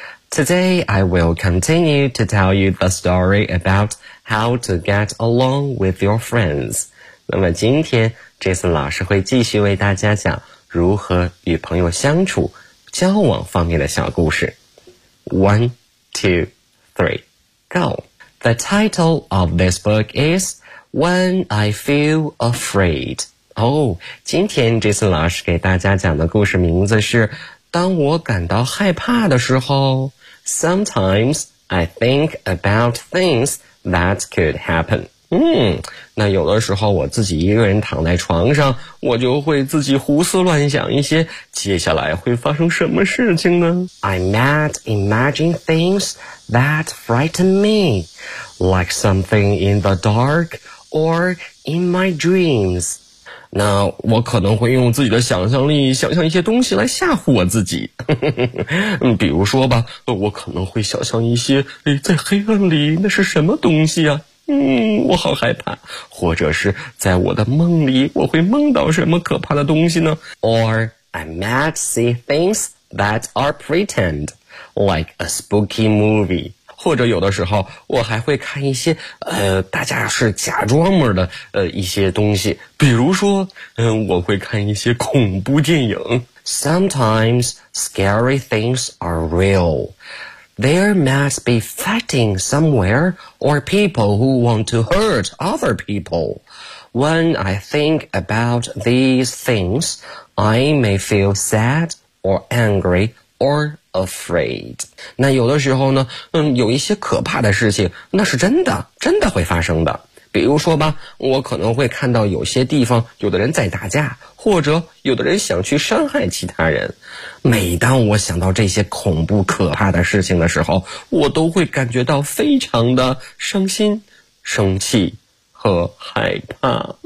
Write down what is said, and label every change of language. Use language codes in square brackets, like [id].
[en] Today, I will continue to tell you the story about how to get along with your friends. [zh] 那么今天 Jason 老师会继续为大家讲如何与朋友相处、交往方面的小故事。 [en] 1, 2, 3, go! The title of this book is When I Feel Afraid. [zh] 今天 Jason 老师给大家讲的故事名字是当我感到害怕的时候。 [en] Sometimes I think about things that could happen. [zh] 那有的时候我自己一个人躺在床上，我就会自己胡思乱想一些接下来会发生什么事情呢？ [en] I might imagine things that frighten me. Like something in the dark or in my dreams. [zh] 那我可能会用自己的想象力想象一些东西来吓唬我自己。比如说吧，我可能会想象一些在黑暗里那是什么东西啊？我好害怕。或者是在我的梦里我会梦到什么可怕的东西呢？ [en] Or I might see things that are pretend, like a spooky movie. [zh] 或者有的时候我还会看一些大家是假装模的一些东西，比如说我会看一些恐怖电影。 [en] Sometimes scary things are real. There must be fighting somewhere or people who want to hurt other people. When I think about these things, I may feel sad or angry or afraid. [zh] 那有的时候呢有一些可怕的事情那是真的会发生的。比如说吧，我可能会看到有些地方有的人在打架，或者有的人想去伤害其他人。每当我想到这些恐怖可怕的事情的时候，我都会感觉到非常的伤心、生气和害怕。